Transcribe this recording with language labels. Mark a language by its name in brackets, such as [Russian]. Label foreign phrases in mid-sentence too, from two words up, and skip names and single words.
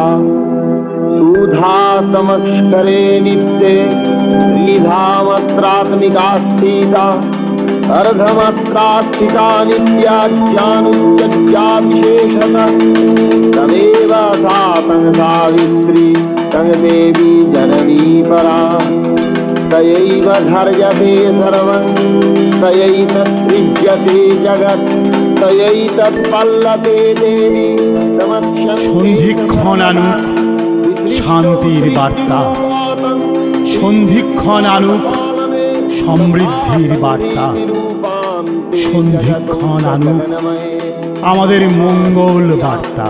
[Sanskrit] सुधा समक्षरे नित्ये त्रिधामत्रात्मिका स्थिता अर्धमात्रा स्थिता नित्या ज्ञानुज्ञा विशेषतः तमेव सा तं सावित्री तं देवी जननी परा तयैव धर्यते सर्वं तयैतत्सृज्यते जगत् तयैतत्पल्लते देवी [Bangla] সন্ধিক্ষণ আনুক শান্তির বার্তা, সন্ধিক্ষণ আনুক সমৃদ্ধির বার্তা। সন্ধিক্ষণ আনুক আমাদের মঙ্গল বার্তা।